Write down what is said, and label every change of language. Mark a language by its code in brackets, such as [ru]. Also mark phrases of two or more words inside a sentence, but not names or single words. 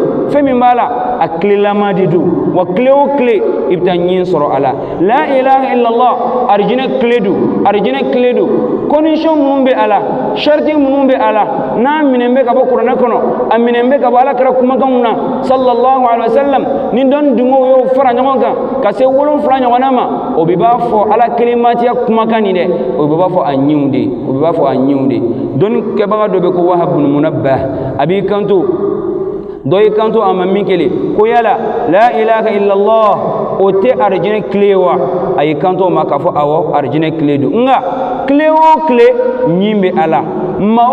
[bm] fɛn min b'a la a tilelama de don wa tile o tile i bɛ taa ɲɛ sɔrɔ a la [ar] لا إله إلا الله [bm] arijinɛ tile don arijinɛ tile don condition minnu bɛ a la chariti minnu bɛ a la n'a minɛn bɛ ka bɔ kuranɛ kɔnɔ a minɛn bɛ ka bɔ alakira kumakanw na [ar] صلى الله عليه وسلم [bm] ni dɔnni dungow y'o fara ɲɔgɔn kan ka se 7 ɲɔgɔnna ma o bɛ b'a fɔ ala kelenmatiya kumakan nin dɛ o bɛ b'a fɔ a ɲɛw de o bɛ b'a fɔ a ɲɛw de dɔnni kɛbaga dɔ bɛ ko Wahab bin Munabbah a b'i kanto dɔ y'i kanto a ma min kelen ko yala [ar] لا إله إلا الله [bm] o tɛ arijinɛ tile wa a y'i kanto o ma k'a fɔ awɔ arijinɛ tile don nka tile o tile ɲin bɛ a la maa